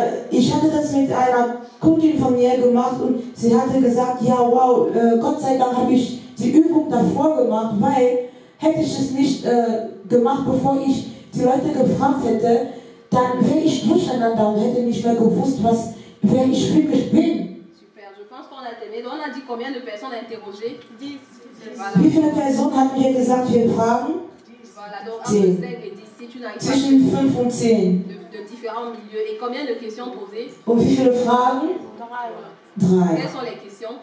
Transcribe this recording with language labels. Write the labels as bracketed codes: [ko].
[de] Ich hatte das mit einer Kundin von mir gemacht und sie hatte gesagt, ja wow, Gott sei Dank habe ich die Übung davor gemacht, weil hätte ich es nicht gemacht, bevor ich die Leute gefragt hätte, dann wäre ich durcheinander und hätte nicht mehr gewusst, wer ich wirklich bin. [fr] Super, je pense qu'on a terminé. Donc on a dit combien de personnes interrogées? 10. Voilà. [de] Wie viele Personen haben wir gesagt, wir fragen? [fr] Voilà, donc entre 5 et 10, si tu n'arrives pas [de] Zwischen 5 und 10. [fr] de différents milieux. Et combien de questions posées? [de] Und wie viele Fragen? 3. [fr] Quelles sont les questions?